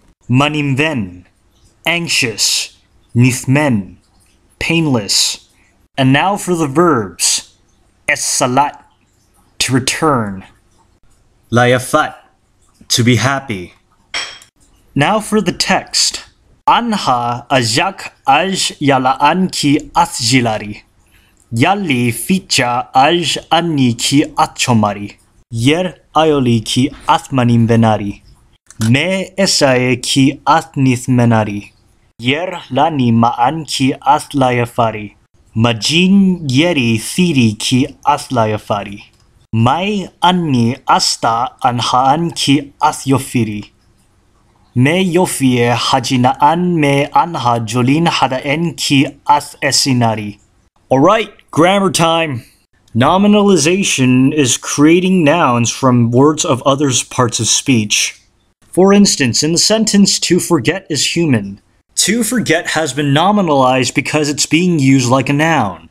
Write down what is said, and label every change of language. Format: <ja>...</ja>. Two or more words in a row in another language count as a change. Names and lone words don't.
<en>Manimven, anxious, nithmen, painless. And now for the verbs. Es-salat, to return. Layafat, to be happy. Now for the text.</en> <art>Anha ajak aj yalaan ki atjilari. Yalli ficha aj anni ki atchomari. Yer ayoli ki atmanim venari. Me esae ki atnith menari. Yer lani maan ki atlayafari. Majin yeri thiri ki atlayafari. Mai anni asta anhaan ki athyofiri. Me yofie hajinaan me anha jolin hadaen ki ath esinari.</art> <en>Alright, grammar time. Nominalization is creating nouns from words of others' parts of speech. For instance, in the sentence, to forget is human. To forget has been nominalized because it's being used like a noun.</en>